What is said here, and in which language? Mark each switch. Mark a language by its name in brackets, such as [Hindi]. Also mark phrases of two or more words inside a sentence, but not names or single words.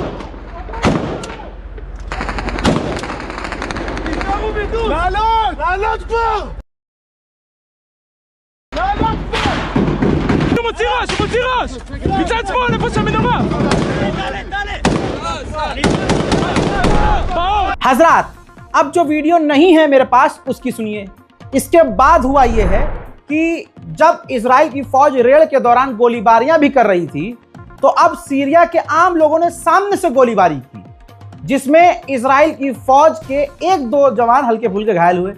[Hebrew] תיזהרו בדוש! לעלות! לעלות כבר! לעלות כבר! הוא מוציא ראש! הוא מוציא ראש! מצד שמאל, איפה שהמנורה! [Hindi] हजरात, अब जो वीडियो नहीं है मेरे पास उसकी सुनिए। इसके बाद हुआ यह है कि जब इजराइल की फौज रेड के दौरान गोलीबारियां भी कर रही थी, तो अब सीरिया के आम लोगों ने सामने से गोलीबारी की, जिसमें इजराइल की फौज के एक दो जवान हल्के फुल्के घायल हुए।